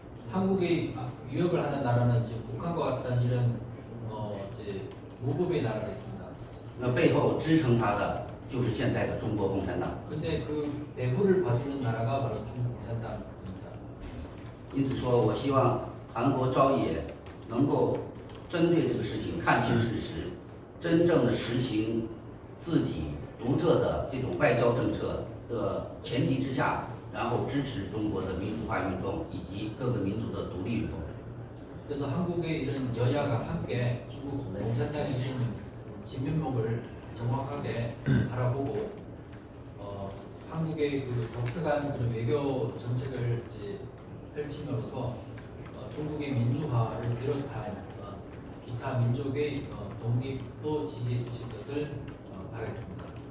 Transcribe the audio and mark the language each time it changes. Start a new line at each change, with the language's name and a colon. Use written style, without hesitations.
Korean: 한국의 위협을 하는 나라는 지금 북한과 같은 이런 이제 무법의 나라가 있습니다.
Chinese: 那背后支撑它的就是现在的中国共产党。
Korean: 근데 그 배후를 봐주는 나라가 바로 중국共产党입니다.
Chinese: 因此说，我希望韩国朝野能够针对这个事情看清事实，真正的实行自己独特的这种外交政策的前提之下，然后支持中国的民主化运动以及各个民族的独立运动。
Korean: 그래서 한국의 이런 여야가 함께 중국共产党의 이런 진면목을 정확하게 바라보고 한국의 그 독특한 그런 외교 정책을 이제 펼침으로써 중국의 민주화를 비롯한 기타 민족의 독립도 지지해 주실 것을 바라겠습니다.